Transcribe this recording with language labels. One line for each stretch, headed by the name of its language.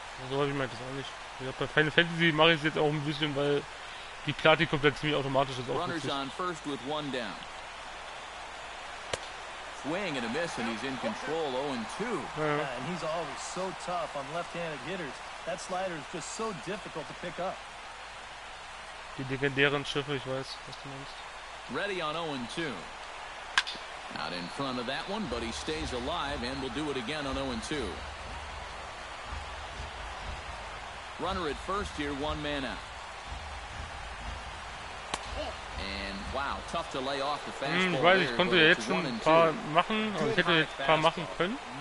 German: So, ich meine das auch nicht. Ja, bei Final Fantasy mache ich es jetzt auch ein bisschen, weil die Plati komplett ziemlich automatisch ist. Auch
English: Runners on first with one down. Swing and a miss, and he's in control. 0-2. Yeah, and he's always so tough on left-handed hitters. That slider is just so difficult to pick up.
German: Die legendären Schiffe, ich weiß, was du meinst.
English: Ready on 0-2. Out in front of that one, but he stays alive and will do it again on 0-2. Runner at first here, one man out. And wow, tough to lay off the fastball.
German: Ich weiß, ich konnte jetzt schon ein paar machen, und ich hätte jetzt ein paar machen können.